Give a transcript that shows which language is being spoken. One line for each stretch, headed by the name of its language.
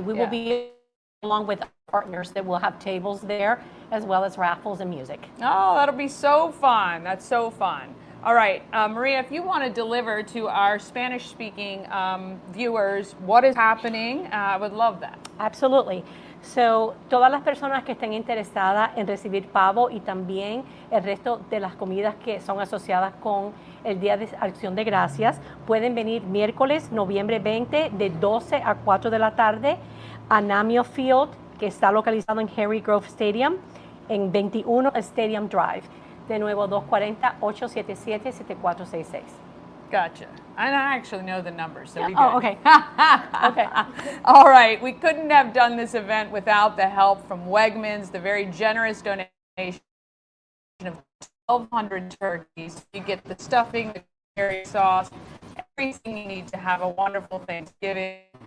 English: We will be along with partners that will have tables there as well as raffles and music. Oh, that'll be so fun. That's so fun. All right, Maria, if you want to deliver to our Spanish-speaking viewers what is happening, I would love that. Absolutely.
Spanish: So, todas las personas que estén interesadas en recibir pavo y también el resto de las comidas que son asociadas con el Día de Acción de Gracias, pueden venir miércoles, noviembre 20, de 12 a 4 de la tarde a Namio Field, que está localizado en Harry Grove Stadium, en 21 Stadium Drive. De nuevo, 240-877-7466.
English: Gotcha. And I actually know the numbers, so we Oh, okay. Okay. All right. We couldn't have done this event without the help from Wegmans, the very generous donation of 1,200 turkeys. You get the stuffing, the curry sauce, everything you need to have a wonderful Thanksgiving.